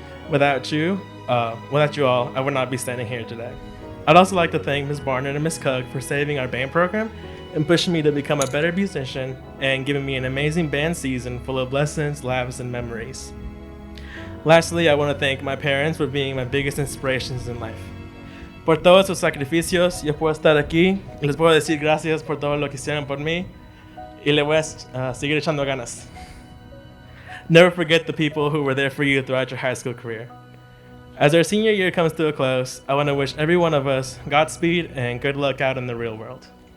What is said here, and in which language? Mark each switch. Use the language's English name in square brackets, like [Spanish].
[English] Without you all, I would not be standing here today. I'd also like to thank Ms. Barnard and Ms. Cook for saving our band program and pushing me to become a better musician and giving me an amazing band season full of lessons, laughs, and memories. Lastly, I want to thank my parents for being my biggest inspirations in life. [Spanish] Por todos sus sacrificios, yo puedo estar aquí y les puedo decir gracias por todo lo que hicieron por mí y le voy a seguir echando ganas. [English] Never forget the people who were there for you throughout your high school career. As our senior year comes to a close, I want to wish every one of us Godspeed and good luck out in the real world.